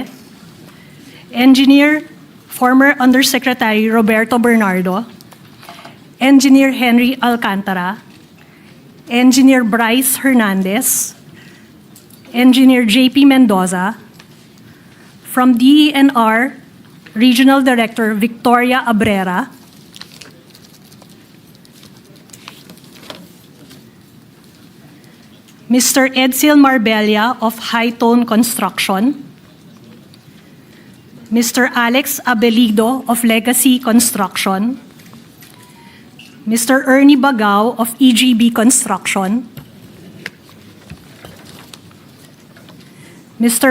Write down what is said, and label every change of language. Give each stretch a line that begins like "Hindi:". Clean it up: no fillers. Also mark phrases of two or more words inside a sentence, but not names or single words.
English: Engineer former Undersecretary Roberto Bernardo, Engineer Henry Alcantara, Engineer Bryce Hernandez, Engineer JP Mendoza, from DENR, Regional Director Victoria Abrera, Mr. Edsel Marbella of High Tone Construction, Mr. Alex Abelido of Legacy Construction, Mr. Ernie Bagao of EGB Construction, Mr.